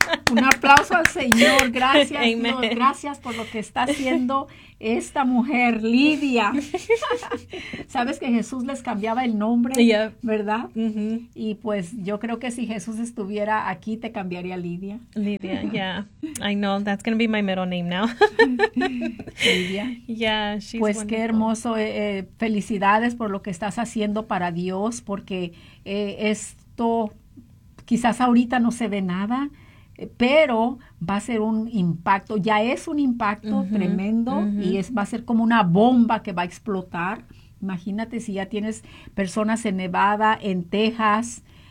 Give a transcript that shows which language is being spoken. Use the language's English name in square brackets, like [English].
[Spanish] Un aplauso al Señor, gracias. Amen. Dios, gracias por lo que está haciendo esta mujer, Lidia. Sabes que Jesús les cambiaba el nombre, [English] yep. [Spanish] ¿verdad? Mm-hmm. Y pues yo creo que si Jesús estuviera aquí, te cambiaría Lidia. [English] Lidia, yeah. I know, that's going to be my middle name now. Lidia. Yeah, she's [Spanish] pues [English] wonderful. [Spanish] Qué hermoso. Felicidades por lo que estás haciendo para Dios, porque esto quizás ahorita no se ve nada, pero va a ser un impacto, ya es un impacto uh-huh, tremendo uh-huh. Va a ser como una bomba que va a explotar. Imagínate si ya tienes personas en Nevada, en Texas.